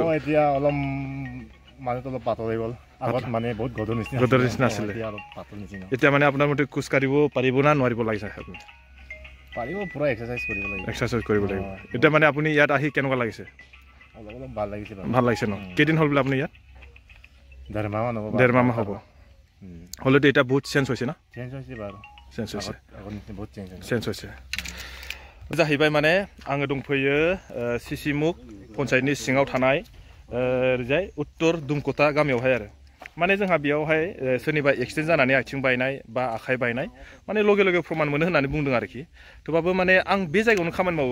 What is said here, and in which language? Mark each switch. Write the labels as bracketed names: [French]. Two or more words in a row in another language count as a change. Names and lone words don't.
[Assamese] এতিয়া অলপ মানুহটো অলপ পাতল হৈ গ'ল আগত মানে বহুত গধুৰ নিচিনা আছিলে এতিয়া মানে আপোনাৰ মতে খোজ কাঢ়িব পাৰিব না নোৱাৰিব লাগিছে আপুনি পাৰিব পুৰা এক্সাৰচাইজ কৰিব লাগিব এতিয়া মানে আপুনি ইয়াত আহি কেনেকুৱা লাগিছে অলপ ভাল লাগিছে ন কেইদিন হ'ল বোলে আপুনি ইয়াত ডেৰমাহ হ'ব হ'লেতো এতিয়া বহুত চেঞ্জ হৈছে ন চেঞ্জ হৈছে [Bodo] जाहैबाय माने आङो दंफैयो सिसिमुग पन्चायतनि सिङाव थानाय ओरैजाय उत्तर दुमकता गामियावहाय आरो माने जोंहा बेयावहाय सोरनिबा एक्सिडेन्ट जानानै आथिं बायनाय बा आखाइ बायनाय माने लगे लगे प्रमान मोनो होननानै बुंदों आरोखि थेवबाबो माने आं बे जायगायावनो खामानि मावो